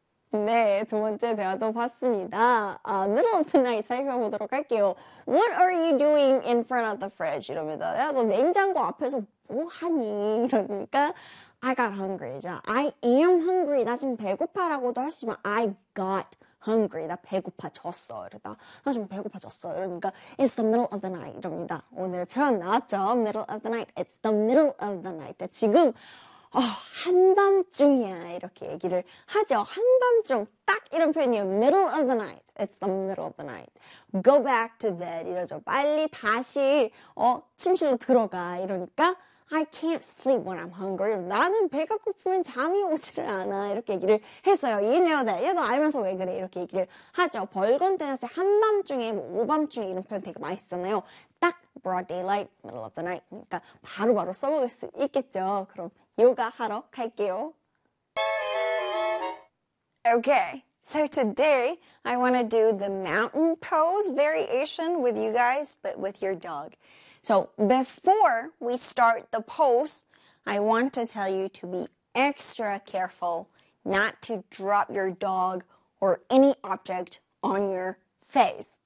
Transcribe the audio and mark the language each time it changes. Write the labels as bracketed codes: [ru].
[ko] 네, 두 번째 대화도 봤습니다. [en] middle of the night [ko] 살펴보도록 할게요. [en] What are you doing in front of the fridge? [ko] 이러면서 야, 너 냉장고 앞에서 뭐 하니? 이러니까 [en] I got hungry. 자, I am hungry. [ko] 나 지금 배고파라고도 할수 있지만 [en] I got hungry. [ko] 나 배고파졌어. 이러다. 나 지금 배고파졌어. 이러니까 [en] It's the middle of the night. [ko] 이럽니다. 오늘 표현 나왔죠? [en] middle of the night. It's the middle of the night. [ko] 지금 한밤중이야 이렇게 얘기를 하죠. 한밤중 딱 이런 표현이에요. [en] Middle of the night. It's the middle of the night. Go back to bed [ko] 이러죠. 빨리 다시 침실로 들어가 이러니까 [en] I can't sleep when I'm hungry. [ko] 나는 배가 고프면 잠이 오지를 않아 이렇게 얘기를 했어요. [en] You know that. [ko] 얘도 알면서 왜 그래 이렇게 얘기를 하죠. 벌건 대낮에 한밤중에 뭐 오밤중에 이런 표현 되게 많이 쓰잖아요. 딱 [en] broad daylight, middle of the night. [ko] 그러니까 바로바로 써먹을 수 있겠죠. 그럼 요가 하러 갈게요. [en] Okay, so today I want to do the mountain pose variation with you guys, but with your dog. So before we start the pose, I want to tell you to be extra careful not to drop your dog or any object on your face.